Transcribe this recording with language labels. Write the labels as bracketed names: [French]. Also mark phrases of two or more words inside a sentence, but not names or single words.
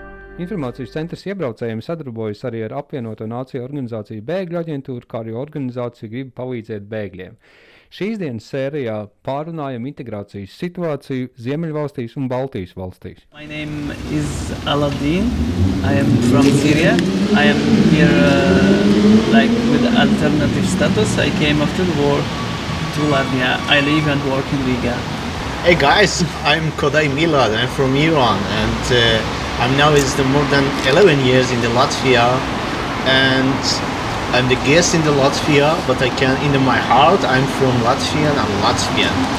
[Latvian] Informācijas centrs iebraucējiem sadarbojas arī ar apvienoto nāciju organizāciju Bēgļu aģentūru, kā arī organizācija grib palīdzēt bēgļiem. Šīs dienas sērijā pārunājam integrācijas situāciju Ziemeļvalstīs un Baltijas valstīs. [English] My name is Aladdin. I am from Syria. I am here with alternative status. I came after the war to Latvia. I live and work in Riga. Hey guys, I'm Karolis Milad. I'm from Iran, and I'm now more than 11 years in the Latvia, and I'm the guest in the Latvia, but in my heart, I'm from Latvia and I'm Latvian.